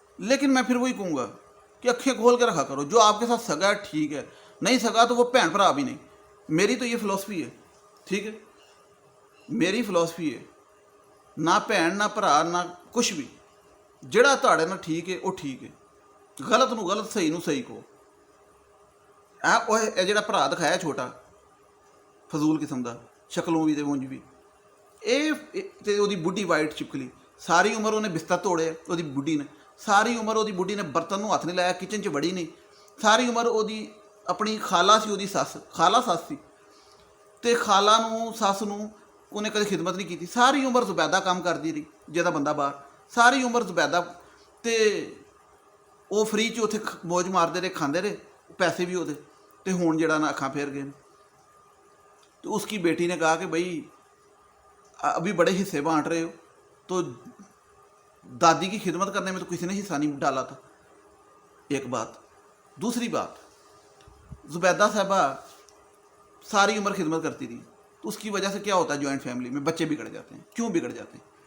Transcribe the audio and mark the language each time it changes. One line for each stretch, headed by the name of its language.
Hindi: लेकिन मैं फिर वही कहूँगा कि अखें खोल के रखा करो, जो आपके साथ सगा है ठीक है, नहीं सगा तो वो भैन भरा भी नहीं। मेरी तो ये फिलॉसफी है, ठीक है, मेरी फिलॉसफी है, ना भैन ना भरा ना कुछ भी,
Punjabi: ਜਿਹੜਾ ਤੁਹਾਡੇ ਨਾਲ ਠੀਕ ਹੈ ਉਹ ਠੀਕ ਹੈ, ਗਲਤ ਨੂੰ ਗਲਤ, ਸਹੀ ਨੂੰ ਸਹੀ ਕਹੋ। ਇਹ ਜਿਹੜਾ ਭਰਾ ਦਿਖਾਇਆ ਛੋਟਾ ਫਜ਼ੂਲ ਕਿਸਮ ਦਾ, ਸ਼ਕਲੋਂ ਵੀ ਤੇ ਉਂਝ ਵੀ, ਇਹ ਤੇ ਉਹਦੀ ਬੁੱਢੀ ਵਾਈਟ ਚਿਪਕਲੀ, ਸਾਰੀ ਉਮਰ ਉਹਨੇ ਬਿਸਤਰ ਤੋੜਿਆ ਉਹਦੀ ਬੁੱਢੀ ਨੇ, ਸਾਰੀ ਉਮਰ ਉਹਦੀ ਬੁੱਢੀ ਨੇ ਬਰਤਨ ਨੂੰ ਹੱਥ ਨਹੀਂ ਲਾਇਆ, ਕਿਚਨ 'ਚ ਵੜੀ ਨਹੀਂ, ਸਾਰੀ ਉਮਰ ਉਹਦੀ ਆਪਣੀ ਖਾਲਾ ਸੀ, ਉਹਦੀ ਸੱਸ, ਖਾਲਾ ਸੱਸ ਸੀ, ਤੇ ਖਾਲਾ ਨੂੰ ਸੱਸ ਨੂੰ ਉਹਨੇ ਕਦੇ ਖਿਦਮਤ ਨਹੀਂ ਕੀਤੀ। ਸਾਰੀ ਉਮਰ ਜ਼ੁਬੈਦਾ ਕੰਮ ਕਰਦੀ ਰਹੀ, ਜਿਹਦਾ ਬੰਦਾ ਬਾਹਰ, ਸਾਰੀ ਉਮਰ ਜ਼ੁਬੈਦਾ, ਤੇ ਉਹ ਫਰੀ 'ਚ ਉੱਥੇ ਮੌਜ ਮਾਰਦੇ ਰਹੇ, ਖਾਂਦੇ ਰਹੇ, ਪੈਸੇ ਵੀ ਉਹਦੇ, ਤੇ ਹੁਣ ਜਿਹੜਾ ਨਾ ਅੱਖਾਂ ਫੇਰ गए।
Hindi: तो उसकी बेटी ने कहा कि भाई अभी बड़े हिस्से बांट रहे हो, तो दादी की खिदमत करने में तो किसी ने हिस्सा नहीं डाला था, एक बात। दूसरी बात, जुबैदा साहबा सारी उम्र खिदमत करती थी, तो उसकी वजह से क्या होता है, जॉइंट फैमिली में बच्चे बिगड़ जाते हैं। क्यों बिगड़ जाते हैं?